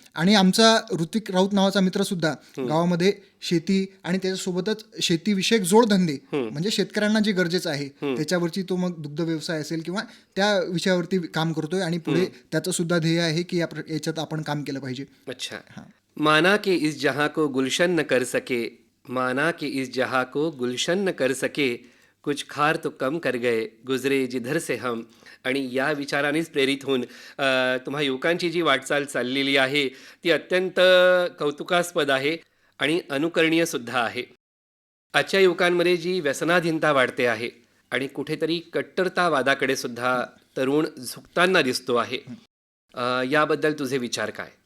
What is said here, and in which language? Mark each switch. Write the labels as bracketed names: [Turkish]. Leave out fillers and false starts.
[Marathi] आणि आमचा ऋतिक राऊत नावाचा मित्रसुद्धा गावामध्ये शेती आणि त्याच्यासोबतच शेतीविषयक जोडधंदे म्हणजे शेतकऱ्यांना जे गरजेचं आहे त्याच्यावरची तो मग दुग्ध व्यवसाय असेल किंवा त्या विषयावरती काम करतोय आणि पुढे त्याचं सुद्धा ध्येय आहे की याच्यात आपण काम केलं पाहिजे. अच्छा. [Hindi] माना के इस जहां को गुलशन न कर सके, माना के इस जहां को गुलशन न कर सके, कुछ खार तो कम कर गए गुजरे जिधर से हम. [Marathi] आणि या विचारानेच प्रेरित होऊन तुम्हा युवकांची जी वाटचाल चाललेली आहे ती अत्यंत कौतुकास्पद आहे आणि अनुकरणीय सुद्धा आहे. आजच्या युवकांमध्ये जी व्यसनाधीनता वाढते आहे आणि कुठेतरी कट्टरतावादाकडे सुद्धा तरुण झुकताना दिसतो आहे, याबद्दल तुझे विचार काय?